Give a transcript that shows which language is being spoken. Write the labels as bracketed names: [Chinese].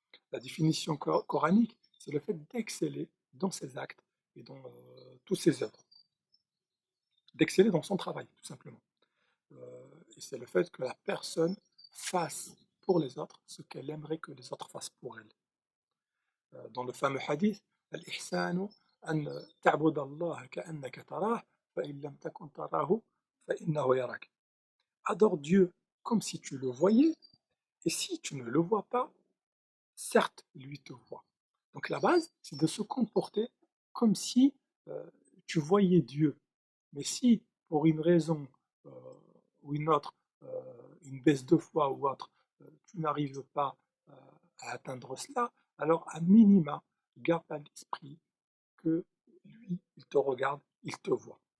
[French] La définition coranique, c'est le fait d'exceller dans ses actes et dans toutes ses œuvres. D'exceller dans son travail, tout simplement. Et c'est le fait que la personne fasse pour les autres ce qu'elle aimerait que les autres fassent pour elle. Dans le fameux hadith, [Arabic] الإحسان أن تعبد الله كأنك تراه فإن لم تكن تراه فإنه يراك. [French] Adore Dieu comme si tu le voyais, et si tu ne le vois pas, certes, lui te voit. Donc la base, c'est de se comporter comme si tu voyais Dieu. Mais si, pour une raison euh, ou une autre, une baisse de foi ou autre, tu n'arrives pas à atteindre cela, alors à minima, garde à l'esprit que lui, il te regarde, il te voit.